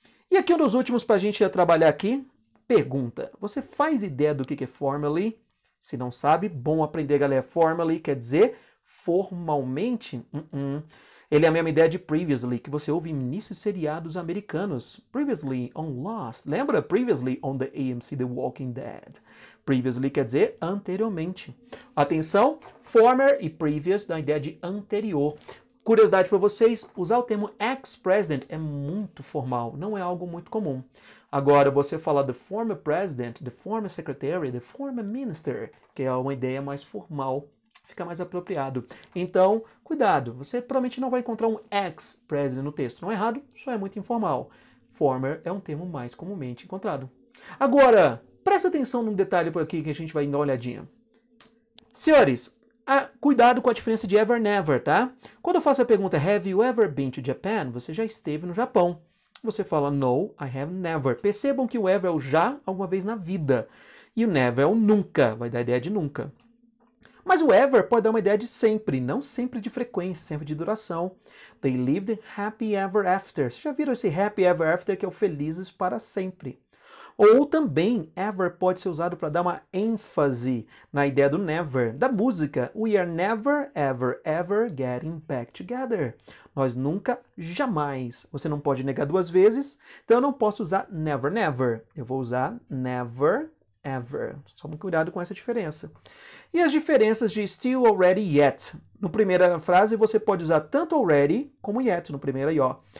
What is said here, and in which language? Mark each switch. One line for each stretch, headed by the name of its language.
Portuguese: E aqui um dos últimos para a gente trabalhar aqui. Pergunta. Você faz ideia do que é formally? Se não sabe, bom aprender, galera. Formally quer dizer formalmente. Ele é a mesma ideia de previously, que você ouve em inícios seriados americanos.
English: Previously on Lost. Lembra? Previously on the AMC The Walking Dead.
Portuguese: Previously quer dizer anteriormente. Atenção, former e previous dá a ideia de anterior. Curiosidade para vocês, usar o termo ex-president é muito formal, não é algo muito comum. Agora, você falar the former president, the former secretary, the former minister, que é uma ideia mais formal, fica mais apropriado. Então, cuidado, você provavelmente não vai encontrar um ex-president no texto. Não é errado, só é muito informal. Former é um termo mais comumente encontrado. Agora, presta atenção num detalhe por aqui que a gente vai dar uma olhadinha. Senhores, cuidado com a diferença de ever, never, tá? Quando eu faço a pergunta, have you ever been to Japan? Você já esteve no Japão. Você fala, no, I have never. Percebam que o ever é o já, alguma vez na vida. E o never é o nunca, vai dar a ideia de nunca. Mas o ever pode dar uma ideia de sempre, não sempre de frequência, sempre de duração.
English: They lived happy ever after.
Portuguese: Vocês já viram esse happy ever after, que é o felizes para sempre? Ou também, ever pode ser usado para dar uma ênfase na ideia do never, da música.
English: We are never, ever, ever getting back together.
Portuguese: Nós nunca, jamais. Você não pode negar duas vezes, então eu não posso usar never, never. Eu vou usar never, ever. Só um cuidado com essa diferença. E as diferenças de still, already, yet. No primeira frase, você pode usar tanto already como yet, no primeiro aí, ó.